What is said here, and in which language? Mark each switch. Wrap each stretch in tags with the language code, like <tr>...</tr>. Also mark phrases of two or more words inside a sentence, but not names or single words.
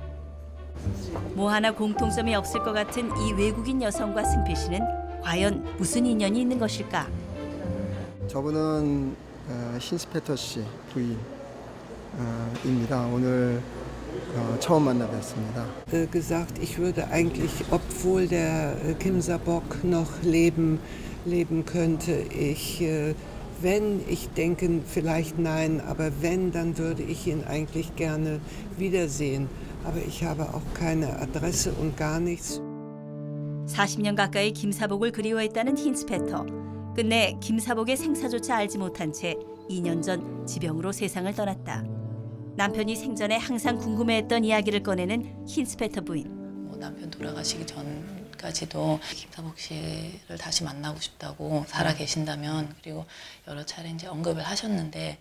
<ko>뭐 하나 공통점이 없을 것 같은 이 외국인 여성과 승필 씨는 과연 무슨 인연이 있는 것일까? 저분은 힌스페터 씨 부인입니다. 오늘 처음 만나뵙습니다.</ko> <de>Gesagt, ich würde eigentlich, obwohl der Kimser-Bock noch leben könnte, wenn ich denke, vielleicht nein, aber wenn, dann würde ich ihn eigentlich gerne wiedersehen. Aber ich habe auch keine Adresse und gar nichts.</de> <ko>40년 가까이 김사복을 그리워했다는 힌스페터. 끝내 김사복의 생사조차 알지 못한 채 2년 전 지병으로 세상을 떠났다. 남편이 생전에 항상 궁금해했던 이야기를 꺼내는 힌스페터 부인. 남편 돌아가시기 전까지도 김사복 씨를 다시 만나고 싶다고 살아 계신다면, 그리고 여러 차례 이제 언급을 하셨는데</ko>